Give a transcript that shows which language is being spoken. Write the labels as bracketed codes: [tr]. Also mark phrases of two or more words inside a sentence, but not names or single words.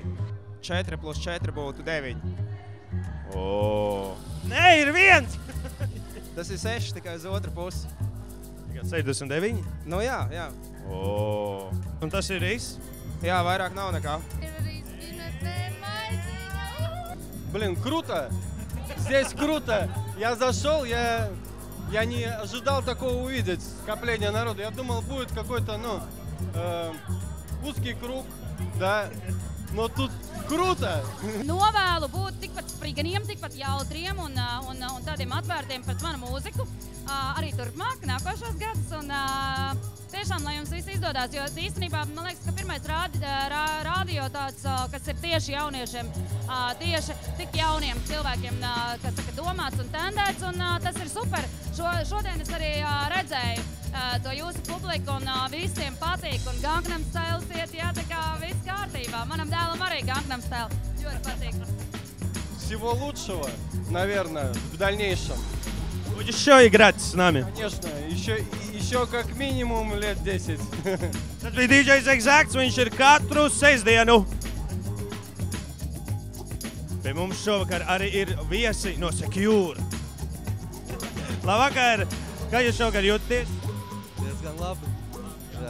[lv] 4 plus 4 būtu 9. Nē, ir 1! Tas ir 6 tikai uz otru pusi. Tikai 69? Nu jā. Un tas ir viss? Jā, vairāk nav nekā. Ir arī Spin FM maiziņa. [ru] Блин, круто! Здесь круто! Я зашел, я не ожидал такого увидеть, скопление народа. Я думал, будет какой-то, узкий круг, да. Но тут kruta! [lv] Novēlu būt tikpat spriganiem, tikpat jautriem un tādiem atvērtiem pret manu mūziku. Arī turpmāk, nākošos gadus. Un tiešām, lai jums viss izdodas, jo īstenībā, man liekas, ka pirmais radio tāds, kas ir tieši jauniešiem, tieši tik jauniem cilvēkiem, kas saka domāts un tendēts, un tas ir super. Šodien es arī redzēju to jūsu publiku un visiem patīk, un Gangnam Style iet, jā, tā kā viss kārtībā. Manam dēlam arī Gangnam Style ļoti patīk. [ru] Всего лучшего, наверное, в дальнейшем. Будешь еще играть с нами? Конечно, еще как минимум лет 10. [lv] Tas bija DJs Exacts, viņš ir katru sestdienu. Pie mums šovakar arī ir viesi no Secure. Labvakar! Kā jūs šovakar jūtaties? Diezgan labi. Jā.